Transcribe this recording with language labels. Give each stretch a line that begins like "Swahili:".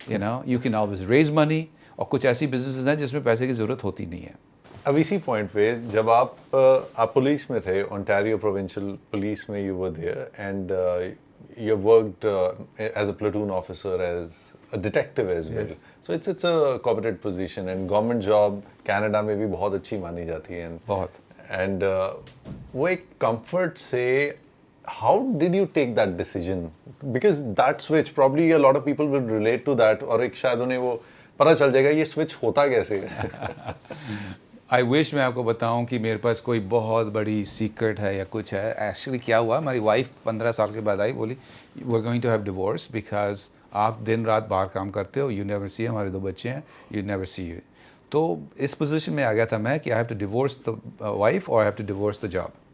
English: you know you can always raise money,
Hindi: और कुछ ऐसी बिजनेस हैं जिसमें पैसे की ज़रूरत होती नहीं है। अब इसी पॉइंट पे जब आप पुलिस में
English: थे, Ontario provincial police में, you were there and you worked as a platoon officer, as a detective as well. Yes. So it's a coveted position, and government job Canada
Hindi: में भी बहुत अच्छी मानी जाती है। बहुत।
English: And
Hindi: वो एक
English: comfort से how did you take that decision? Because that switch, probably a lot of people will relate to that,
Hindi: और एक शायद उन्हें वो पता चल जाएगा ये switch होता कैसे।
English: I wish
Hindi: मैं आपको बताऊं कि मेरे पास कोई बहुत बड़ी सीक्रेट है या कुछ है। एक्चुअली क्या हुआ, हमारी वाइफ 15 साल के बाद आई, बोली
English: we are going to have divorce because
Hindi: आप दिन रात बाहर काम करते हो,
English: you never see,
Hindi: हमारे 2 बच्चे हैं,
English: You never see you.
Hindi: तो इस पोजीशन में आ गया था मैं कि
English: I have to divorce the wife
Hindi: और
English: I have to divorce the job.